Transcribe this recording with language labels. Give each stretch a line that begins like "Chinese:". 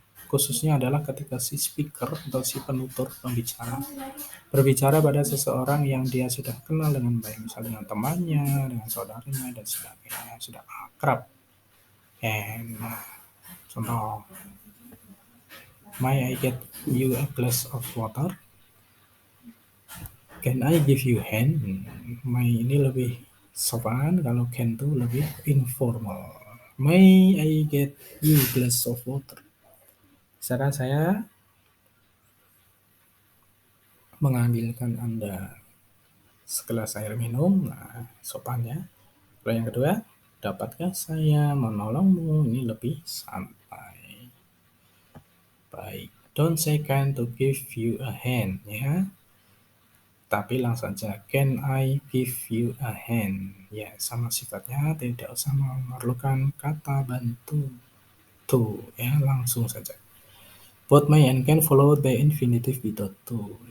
Indonesian: Khususnya adalah ketika si speaker atau si penutur pembicara berbicara pada seseorang yang dia sudah kenal dengan baik, misalnya dengan temannya, dengan saudaranya dan sebagainya, sudah akrab.
English: And contoh, may I get you a glass of water? Can I give you hand?
Indonesian: May ini lebih sopan, kalau can itu lebih informal.
English: May I get you a glass of water?
Indonesian: Misalkan saya mengambilkan Anda segelas air minum, nah sopannya. Kalau yang kedua, dapatkah saya menolongmu? Ini lebih santai. Baik,
English: don't say can to give you a hand ya.
Indonesian: Tapi langsung saja,
English: can I give you a hand?
Indonesian: Ya, sama sifatnya, tidak usah memerlukan kata bantu. To, ya, langsung saja.
English: Both may and can followed by infinitive without to.